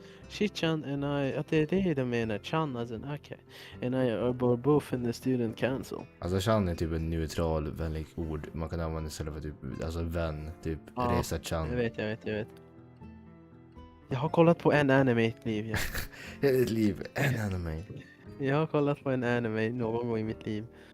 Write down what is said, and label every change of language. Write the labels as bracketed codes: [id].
[en] Shichan and I, [sv] det är de menar, [en] Chan as in, okay. And I are both in the student council. [sv] Alltså Chan är typ en neutral, vänlig ord. Man kan använda istället för typ, alltså vän, typ Reza Chan. Jag vet. Jag har kollat på en anime i mitt liv, ja. I ditt liv, en anime. Jag har kollat på en anime någon gång i mitt liv.